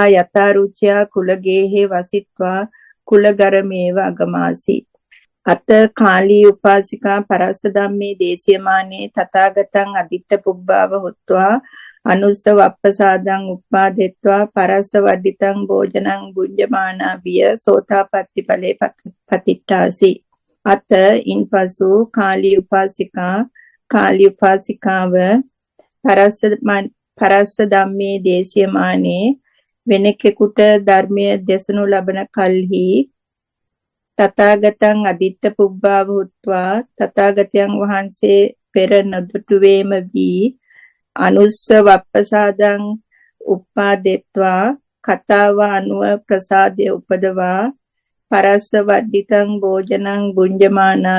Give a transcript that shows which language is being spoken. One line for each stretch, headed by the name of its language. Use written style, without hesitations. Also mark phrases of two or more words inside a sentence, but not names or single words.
Pali: යතාරුච්‍යා කුලගේහේ වසිත්වා කුලගරමේව අගමාසි අත කාලී උපාසිකා පරස්ස ධම්මේ දේශයමානේ තථාගතං අදිට්ඨ පුබ්බාව හොත්වා අනුස්සව අප්පසාදං උප්පාදෙත්වා පරස්ස වඩ්ඩිතං භෝජනං බුඤ්ජමානා විය සෝතාපට්ටි ඵලේ පතිට්ඨාසි අත
Sinhala: ඉන්පසු කාලී උපාසිකාව
Pali: පරස්ස ධම්මේ දේශයමානේ
Sinhala: වෙනකෙකුට ධර්මයේ දෙසනු ලබන කල්හි
Pali: තථාගතං අදිට්ඨ පුබ්බාව හොත්වා
Sinhala: තථාගතයන් වහන්සේ පෙර නොදුටුවේම වී
Pali: අනුස්සව අප්පසාදං උප්පාදෙත්වා
Sinhala: කතාව අනුව ප්‍රසාදය උපදවා
Pali: පරස්ස වඩ්ඩිතං භෝජනං බුඤ්ජමානා